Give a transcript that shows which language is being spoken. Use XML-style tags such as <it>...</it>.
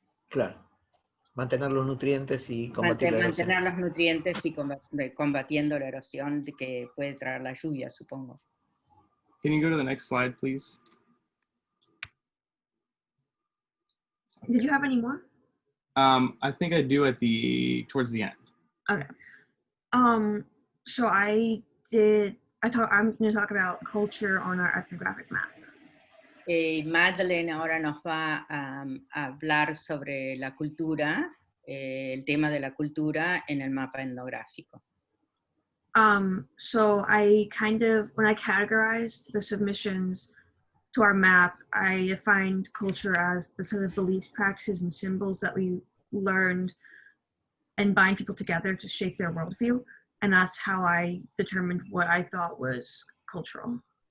<es>Claro, mantener los nutrientes y combatir la erosión. Mantener los nutrientes y combatiendo la erosión que puede traer la lluvia, supongo.</es> <en>Can you go to the next slide, please? Did you have any more? I think I do towards the end. Okay. So I'm going to talk about culture on our ethnographic map.</en> <es>Madeleine ahora nos va a hablar sobre la cultura, el tema de la cultura en el mapa etnográfico.</es> <en>So when I categorized the submissions to our map, I defined culture as the set of beliefs, practices, and symbols that we learned and bind people together to shape their worldview. And that's how I determined what I thought was cultural.</en>